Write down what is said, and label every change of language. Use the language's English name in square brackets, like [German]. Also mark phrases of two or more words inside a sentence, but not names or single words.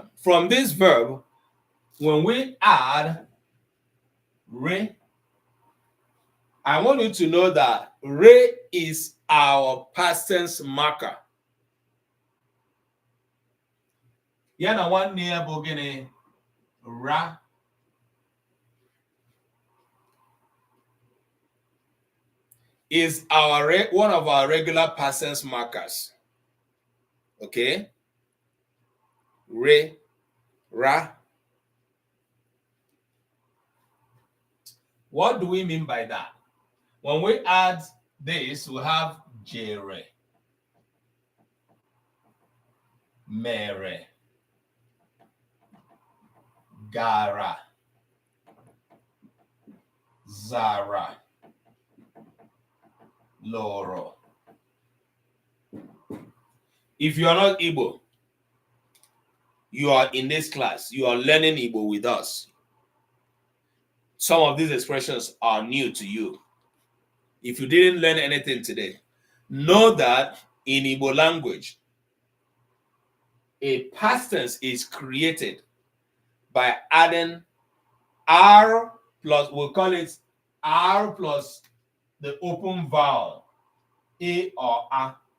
[English] From this verb, when we add re, I want you to know that re is our past tense marker. Yana one near bogene ra. Is our one of our regular past tense markers. Okay? Re, ra. What do we mean by that? When we add this, we have [Igbo] jere, mere, gara, zara, loro. [English] If you are not Igbo, you are in this class, you are learning Igbo with us. Some of these expressions are new to you. If you didn't learn anything today, know that in Igbo language, a past tense is created by adding R plus, we'll call it R plus the open vowel, A or A.